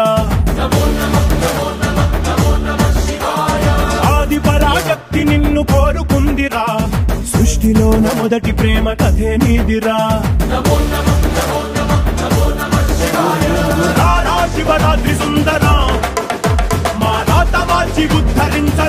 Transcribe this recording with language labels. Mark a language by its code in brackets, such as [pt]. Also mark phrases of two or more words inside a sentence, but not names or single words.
[sa] नमो नमः नमो नमः नमो नमः शिवाय [te] ఆది పరాశక్తి నిన్ను కోరుకుందిరా సృష్టిలోన మొదటి ప్రేమ కథే నీదిరా [sa] नमो नमः नमो नमः नमो नमः शिवाय [te] రారా శివరాత్రి సుందర మా రాత మార్చి ఉద్ధరి